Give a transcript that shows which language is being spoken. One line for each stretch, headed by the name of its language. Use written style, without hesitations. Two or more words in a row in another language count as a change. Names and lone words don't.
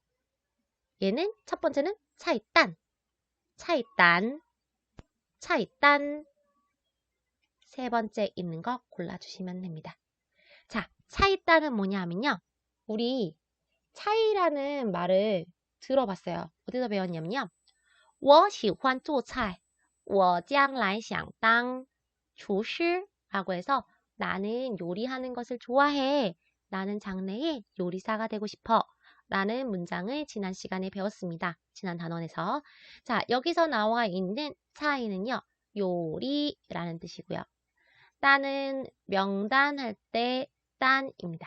Korean: 얘는 첫 번째는 차이단 세 번째 있는 거 골라주시면 됩니다. 자, 차이단은 뭐냐 하면요. 우리 차이라는 말을 들어봤어요. 어디서 배웠냐면요.
Chinese: 我喜欢做菜我将来想当厨师
Korean: 라고 해서 나는 요리하는 것을 좋아해. 나는 장래에 요리사가 되고 싶어. 라는 문장을 지난 시간에 배웠습니다. 지난 단원에서. 자, 여기서 나와 있는 차이는요. 요리라는 뜻이고요. 딴은 명단할 때 딴입니다.